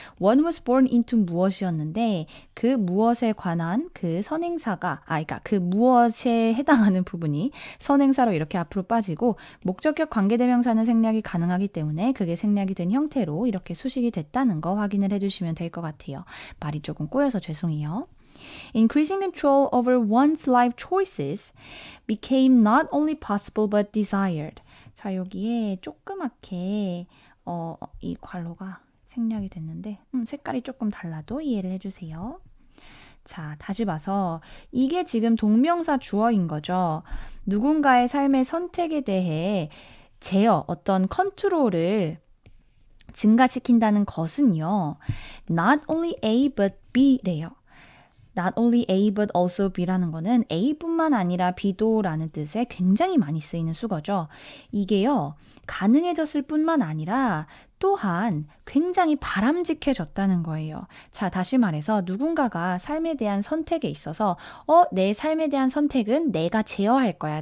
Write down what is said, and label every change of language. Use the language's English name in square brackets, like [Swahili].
[English] One was born into [Korean] 무엇이었는데 그 무엇에 관한 그 선행사가 그러니까 그 무엇에 해당하는 부분이 선행사로 이렇게 앞으로 빠지고 목적격 관계대명사는 생략이 가능하기 때문에 그게 생략이 된 형태로 이렇게 수식이 됐다는 거 확인을 해주시면 될 것 같아요. 말이 조금 꼬여서 죄송해요. [English] Increasing control over one's life choices became not only possible but desired. [Korean] 자, 여기에 조그맣게 이 괄호가 생략이 됐는데 색깔이 조금 달라도 이해를 해주세요. 자, 다시 봐서 이게 지금 동명사 주어인 거죠. 누군가의 삶의 선택에 대해 제어, 어떤 컨트롤을 증가시킨다는 것은요. [English] Not only A but B래요. Not only A but also B [Korean] 라는 거는 A뿐만 아니라 B도 라는 뜻에 굉장히 많이 쓰이는 수거죠. 이게요. 가능해졌을 뿐만 아니라 또한 굉장히 바람직해졌다는 거예요. 자, 다시 말해서 누군가가 삶에 대한 선택에 있어서 내 삶에 대한 선택은 내가 제어할 거야.